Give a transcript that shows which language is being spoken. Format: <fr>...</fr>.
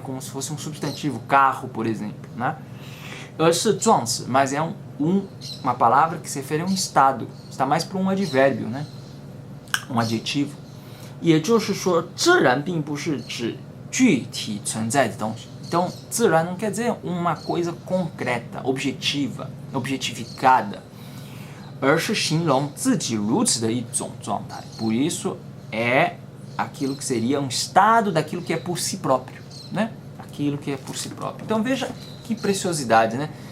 <pt>Como se fosse um substantivo, carro, por exemplo, né?</pt> <zh>而是状词,</zh> <pt>mas é uma palavra que se refere a um estado, está mais para um advérbio, né? Um adjetivo.</pt> <zh>也就是说，自然并不是指具体存在的东西。</zh> <pt>Então, 自然 não quer dizer uma coisa concreta, objetiva, objetificada,</pt> <zh>而是形容自己如此的一种状态.</zh> <pt>Por isso, é aquilo que seria um estado daquilo que é por si próprio, né? Aquilo que é por si próprio. Então, veja que preciosidade, né?</pt>